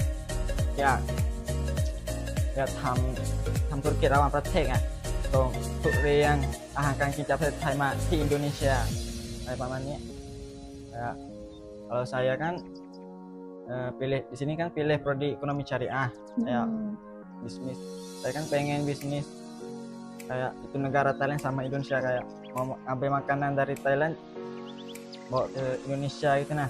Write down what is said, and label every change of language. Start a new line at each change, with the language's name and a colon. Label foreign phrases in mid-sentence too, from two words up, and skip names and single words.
Thai: อยากทำธุรกิจระหว่างประเทศตรงทุเรียนอาหารการกินจากประเทศไทยมาที่อินโดนีเซียอะไรประมาณนี้
Indonesian: ya, kalau saya kan pilih di sini kan pilih prodi ekonomi syariah ya bisnis. Saya kan pengen bisnis kayak itu negara Thailand sama Indonesia, kayak mau ambil makanan dari Thailand bawa ke Indonesia gitu nah.